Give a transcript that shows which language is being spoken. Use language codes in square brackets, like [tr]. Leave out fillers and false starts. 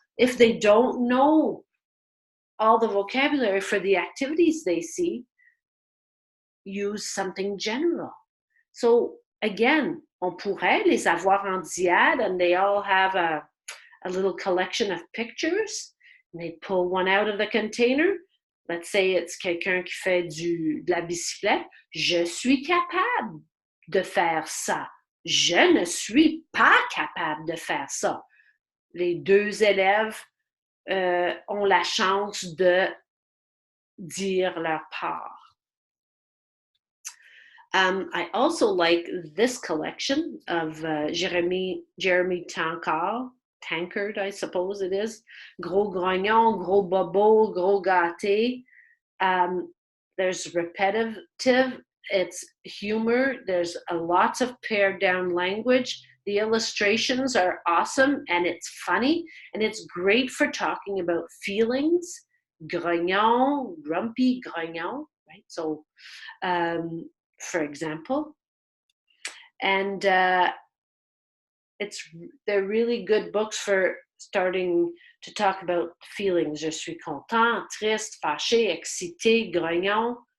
[en] If they don't know all the vocabulary for the activities they see, use something general. So again, [fr] on pourrait les avoir en diade, [en] and they all have a little collection of pictures. And they pull one out of the container. Let's say it's [fr] quelqu'un qui fait de la bicyclette. Je suis capable de faire ça. Je ne suis pas capable de faire ça. Les deux élèves ont la chance de dire leur part. [en] I also like this collection of Jeremy Tankard, I suppose it is. [fr] Gros grognon, gros bobo, gros gâté. [en] There's repetitive, it's humor, there's lots of pared down language. The illustrations are awesome, and it's funny, and it's great for talking about feelings. Grognon, grumpy grognon, right? So, for example, and they're really good books for starting to talk about feelings. [fr] Je suis content, triste, fâché, excité, grognon.